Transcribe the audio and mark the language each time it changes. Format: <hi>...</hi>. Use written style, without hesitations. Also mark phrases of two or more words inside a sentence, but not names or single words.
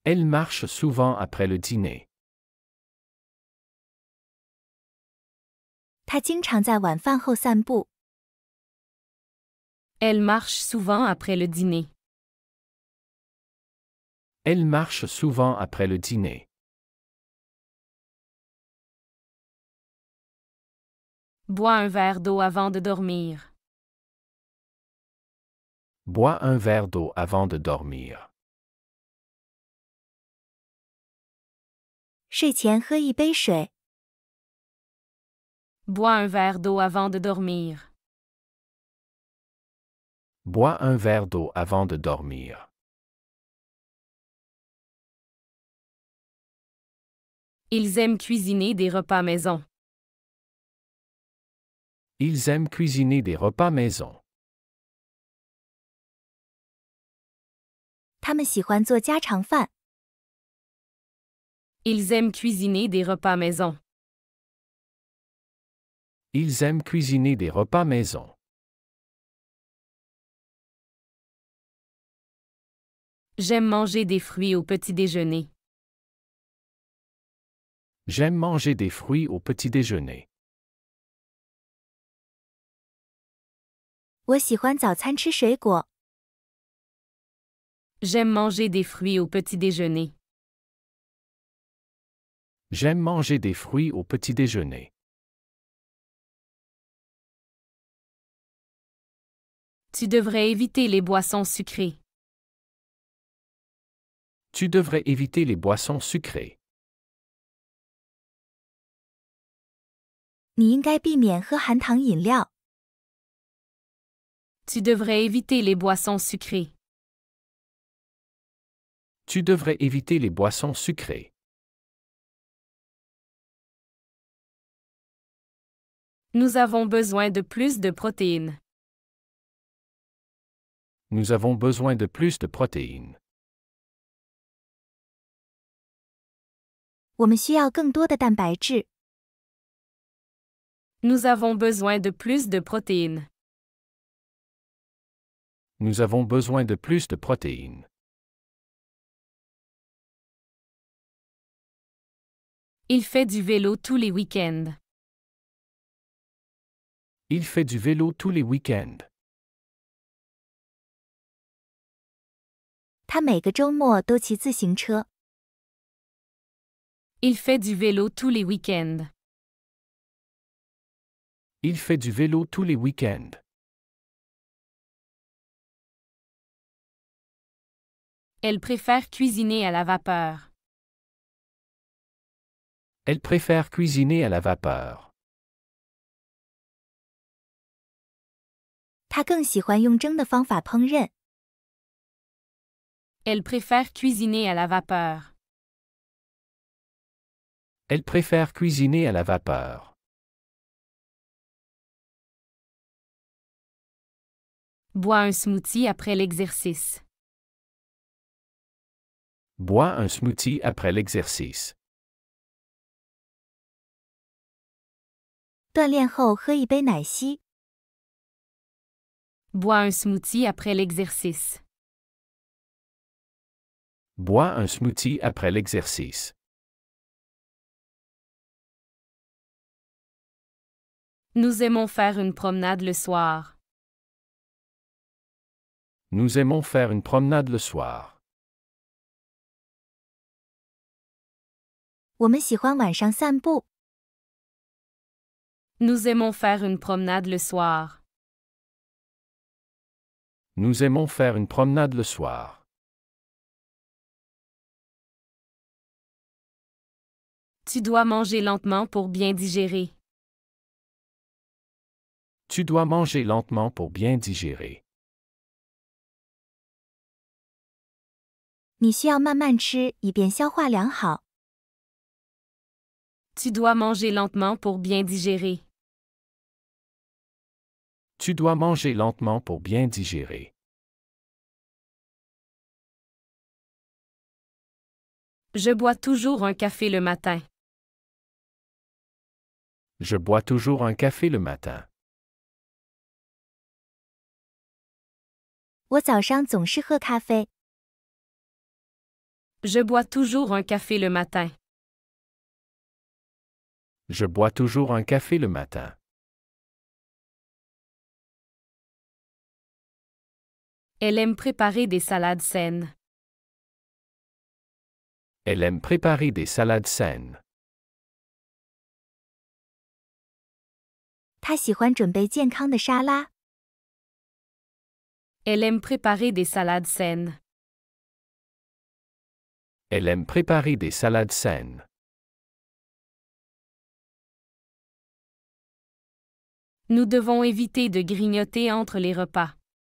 <fr>Elle marche souvent après le dîner.</fr> <zh>他经常在晚饭后散步。</zh> <fr>Elle marche souvent après le dîner. Elle marche souvent après le dîner. Bois un verre d'eau avant de dormir. Bois un verre d'eau avant de dormir.</fr> <zh>睡前喝一杯水。</zh> <fr>Bois un verre d'eau avant de dormir. Bois un verre d'eau avant de dormir. Ils aiment cuisiner des repas maison. Ils aiment cuisiner des repas maison.</fr> <zh>他们喜欢做家常饭。</zh> <fr>Ils aiment cuisiner des repas maison. Ils aiment cuisiner des repas maison. J'aime manger des fruits au petit déjeuner. J'aime manger des fruits au petit déjeuner.</fr> <zh>我喜欢早餐吃水果。</zh> <fr>J'aime manger des fruits au petit déjeuner. J'aime manger des fruits au petit déjeuner. Tu devrais éviter les boissons sucrées. Tu devrais éviter les boissons sucrées.</fr> <zh>你应该避免喝含糖饮料。</zh> <fr>Tu devrais éviter les boissons sucrées. Tu devrais éviter les boissons sucrées. Nous avons besoin de plus de protéines. Nous avons besoin de plus de protéines.</fr> <zh>我们需要更多的蛋白质。</zh> <fr>Nous avons besoin de plus de protéines. Nous avons besoin de plus de protéines. Il fait du vélo tous les week-ends. Il fait du vélo tous les week-ends.</fr> <zh>他每个周末都骑自行车。</zh> <fr>Il fait du vélo tous les week-ends. Il fait du vélo tous les week-ends. Elle préfère cuisiner à la vapeur. Elle préfère cuisiner à la vapeur.</fr> <zh>他更喜欢用蒸的方法烹饪。</zh> <fr>Elle préfère cuisiner à la vapeur. Elle préfère cuisiner à la vapeur. Bois un smoothie après l'exercice. Bois un smoothie après l'exercice.</fr> <zh>锻炼后喝一杯奶昔。</zh> <fr>Bois un smoothie après l'exercice. Bois un smoothie après l'exercice. Nous aimons faire une promenade le soir. Nous aimons faire une promenade le soir.</fr> <zh>我们喜欢晚上散步。</zh> <fr>Nous aimons faire une promenade le soir. Nous aimons faire une promenade le soir. Tu dois manger lentement pour bien digérer. Tu dois manger lentement pour bien digérer.</fr> <zh>你需要慢慢吃，以便消化良好。</zh> <fr>Tu dois manger lentement pour bien digérer. Tu dois manger lentement pour bien digérer. Je bois toujours un café le matin. Je bois toujours un café le matin.</fr> <zh>我早上总是喝咖啡。</zh> <fr>Je bois toujours un café le matin. Je bois toujours un café le matin. Elle aime préparer des salades saines. Elle aime préparer des salades saines.</fr> <zh>她喜欢准备健康的沙拉。</zh> <fr>Elle aime préparer des salades saines. Elle aime préparer des salades saines. Nous devons éviter de grignoter entre les repas.</fr>